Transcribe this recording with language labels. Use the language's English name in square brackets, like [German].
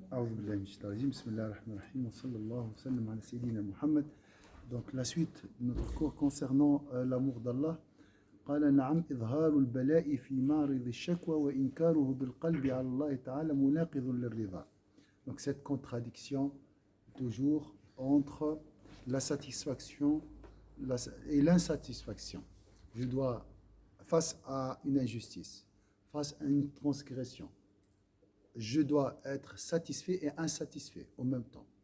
[Arabic] أعوذ بالله من الشيطان الرجيم بسم الله الرحمن الرحيم وصلى الله وسلم على سيدنا محمد. [French] Donc la suite de notre cours concernant l'amour d'Allah. [Arabic] قال نعم إظهار البلاء في معرض الشكوى وإنكاره بالقلب على الله تعالى مناقض للرضا. [French] Donc cette contradiction toujours entre la satisfaction et l'insatisfaction. Je dois, face à une injustice, face à une transgression, je dois être satisfait et insatisfait au même temps.